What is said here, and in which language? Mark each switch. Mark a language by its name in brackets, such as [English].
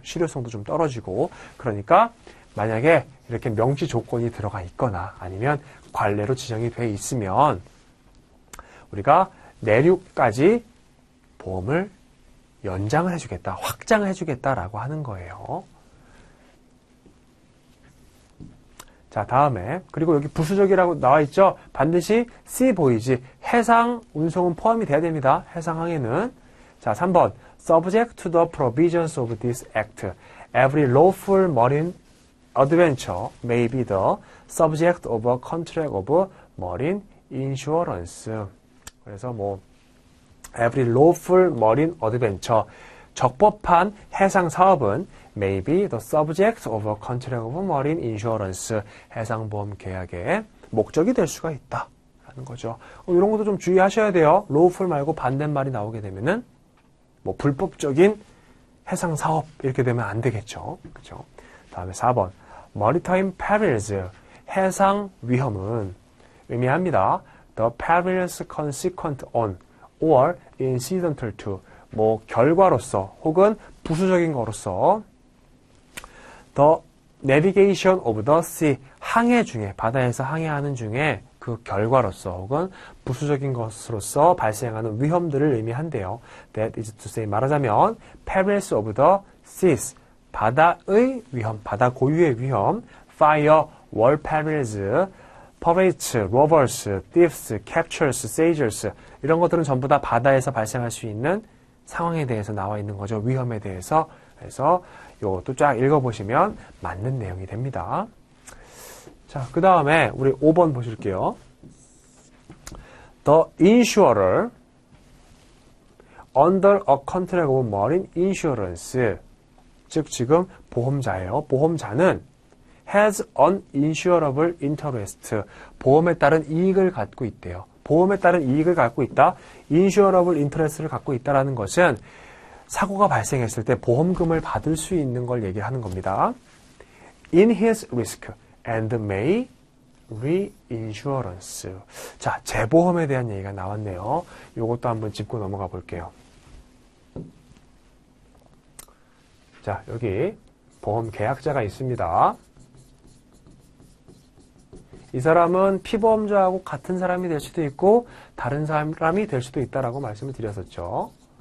[Korean] 실효성도 좀 떨어지고 그러니까 만약에 이렇게 명시 조건이 들어가 있거나 아니면 관례로 지정이 돼 있으면 우리가 내륙까지 보험을 연장을 해주겠다, 확장을 해주겠다라고 하는 거예요. 자, 다음에 그리고 여기 부수적이라고 나와 있죠. 반드시 sea voyage, 해상 운송은 포함이 돼야 됩니다. 해상항해는. [English] 자, 3번 subject to the provisions of this act, every lawful marine adventure may be the subject of a contract of marine insurance. [Korean] 그래서 뭐 [English] every lawful marine adventure, [Korean] 적법한 해상 사업은 [English] may be the subject of a contract of marine insurance, [Korean] 해상보험 계약의 목적이 될 수가 있다 라는 거죠. 이런 것도 좀 주의하셔야 돼요. lawful 말고 반대말이 나오게 되면은 뭐 불법적인 해상 사업 이렇게 되면 안 되겠죠. 그렇죠? 다음에 4번 maritime perils, 해상 위험은 의미합니다. [English] the perils consequent on or incidental to, [Korean] 뭐 결과로서 혹은 부수적인 거로서 [English] the navigation of the sea, [Korean] 항해 중에 바다에서 항해하는 중에 그 결과로서 혹은 부수적인 것으로서 발생하는 위험들을 의미한대요. [English] That is to say, [Korean] 말하자면 [English] perils of the seas, [Korean] 바다의 위험, 바다 고유의 위험, [English] fire, war perils, pirates, robbers, thieves, captures, seizures, [Korean] 이런 것들은 전부 다 바다에서 발생할 수 있는 상황에 대해서 나와 있는 거죠. 위험에 대해서. 그래서 이것도 쫙 읽어보시면 맞는 내용이 됩니다. 자, 그 다음에 우리 5번 보실게요. [English] the insurer under a contract of marine insurance. [Korean] 즉 지금 보험자예요. 보험자는 [English] has an insurable interest. [Korean] 보험에 따른 이익을 갖고 있대요. 보험에 따른 이익을 갖고 있다. insurable interest를 갖고 있다라는 것은 사고가 발생했을 때 보험금을 받을 수 있는 걸 얘기하는 겁니다. [English] In his risk and may reinsurance. [Korean] 자, 재보험에 대한 얘기가 나왔네요. 이것도 한번 짚고 넘어가 볼게요. 자, 여기 보험 계약자가 있습니다. 이 사람은 피보험자하고 같은 사람이 될 수도 있고 다른 사람이 될 수도 있다라고 말씀을 드렸었죠.